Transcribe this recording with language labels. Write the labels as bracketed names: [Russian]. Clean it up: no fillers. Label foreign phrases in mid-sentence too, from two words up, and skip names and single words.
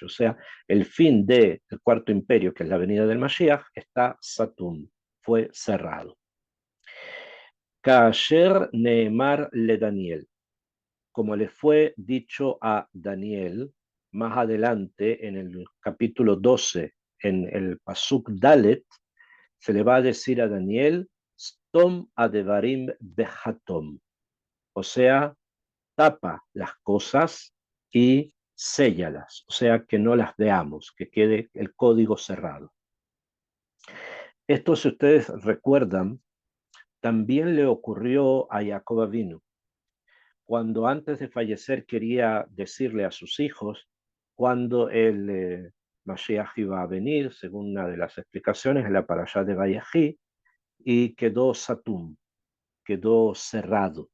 [Spanish] O sea, el fin del Cuarto Imperio, que es la venida del Mashiach, está Satum, fue cerrado. [Hebrew] כאשר נאמר לדניאל, [Spanish] como le fue dicho a Daniel más adelante en el capítulo 12, en el [Hebrew] פסוק דלת, [Spanish] se le va a decir a Daniel, [Hebrew] סתום הדברים וחתום, [Spanish] o sea, tapa las cosas y séllalas, o sea, que no las veamos, que quede el código cerrado. Esto, si ustedes recuerdan, también le ocurrió a Jacob Avinu, cuando antes de fallecer quería decirle a sus hijos cuándo el Mashiach iba a venir, según una de las explicaciones en la parashá de Vayají, y quedó satum, quedó cerrado.